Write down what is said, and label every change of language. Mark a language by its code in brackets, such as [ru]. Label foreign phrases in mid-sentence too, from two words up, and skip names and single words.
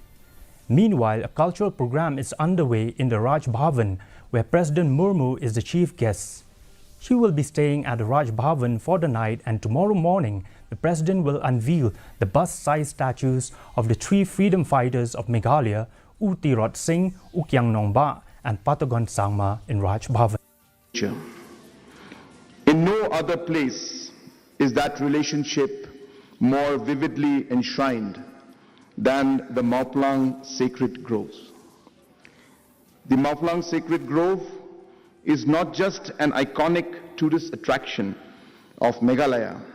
[en] Meanwhile, a cultural program is underway in the Raj Bhavan, where President Murmu is the chief guest. She will be staying at the Raj Bhavan for the night, and tomorrow morning, the President will unveil the bust-sized statues of the 3 freedom fighters of Meghalaya, U Tirot Singh, U Kyang Nongba, and Patagon Sangma in Raj Bhavan. In no other place is that relationship more vividly enshrined than the Mauplang Sacred Groves. The Mauplang Sacred Grove is not just an iconic tourist attraction of Meghalaya.